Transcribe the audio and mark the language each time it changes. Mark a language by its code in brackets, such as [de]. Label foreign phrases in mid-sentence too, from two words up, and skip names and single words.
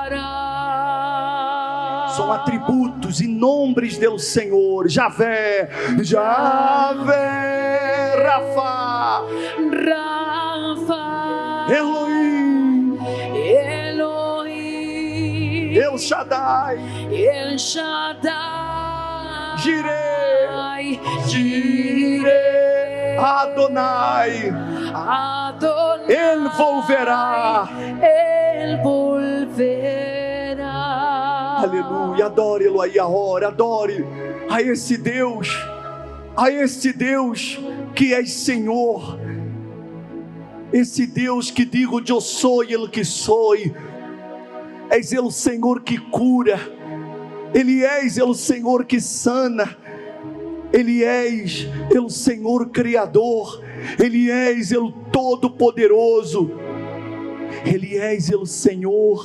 [pt] são atributos e nomes do Senhor. Yahvé, Yahvé, Rafa, Rafa, Elohim, Elohim, El Shaddai, El Shaddai, Jireh, Jireh, Adonai, Adonai, Ele volverá. Ele volverá. Aleluia, adore-lo aí agora, adore a esse Deus que é Senhor, esse Deus que digo eu sou Ele que sou, és Ele o Senhor que cura, Ele és Ele o Senhor que sana, Ele és Ele o Senhor Criador, Ele és Ele Todo-Poderoso, Ele és Ele o Senhor.